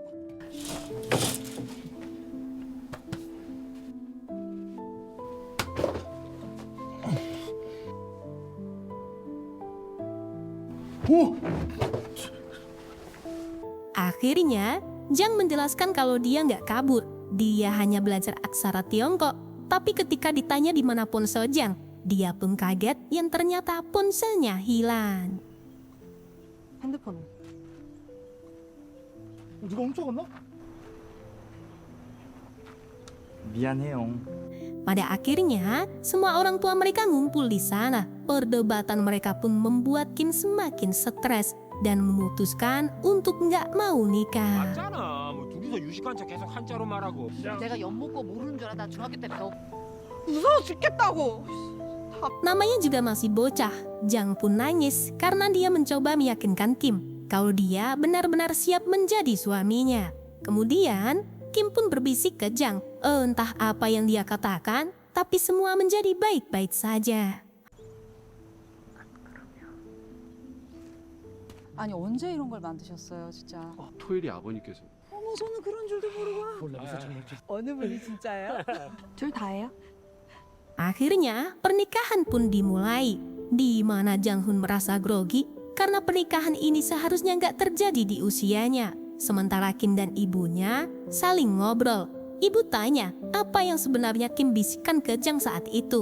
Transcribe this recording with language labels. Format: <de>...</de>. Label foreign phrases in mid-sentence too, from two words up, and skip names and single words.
<id>Akhirnya, Jang menjelaskan kalau dia nggak kabur. Dia hanya belajar aksara Tiongkok. Tapi ketika ditanya di mana ponsel Jang, dia pun kaget yang ternyata ponselnya hilang.</id> <ko>핸드폰은? 누가 훔쳐갔나? 미안해요.</ko> <id>Pada akhirnya, semua orang tua mereka ngumpul di sana. Perdebatan mereka pun membuat Kim semakin stres dan memutuskan untuk nggak mau nikah.</id> <ko>맞잖아. 뭐 둘이서 유식한 척 계속 한자로 말하고. 내가 엿먹고 모르는 줄 알아. 나 중학교 때 배워. 무서워 죽겠다고.</ko> <id>Namanya juga masih bocah. Jang pun nangis karena dia mencoba meyakinkan Kim kalau dia benar-benar siap menjadi suaminya. Kemudian, Kim pun berbisik ke Jang. Entah apa yang dia katakan, tapi semua menjadi baik-baik saja.</id> <ko>아니 언제 이런 걸 만드셨어요, 진짜? 토일이 아버님께서. 어머 저는 그런 줄도 모르고. 어느 분이 진짜예요? 둘 다예요?</ko> <id>Akhirnya, pernikahan pun dimulai, di mana Jang Hun merasa grogi karena pernikahan ini seharusnya nggak terjadi di usianya. Sementara Kim dan ibunya saling ngobrol. Ibu tanya apa yang sebenarnya Kim bisikan ke Jang saat itu.</id>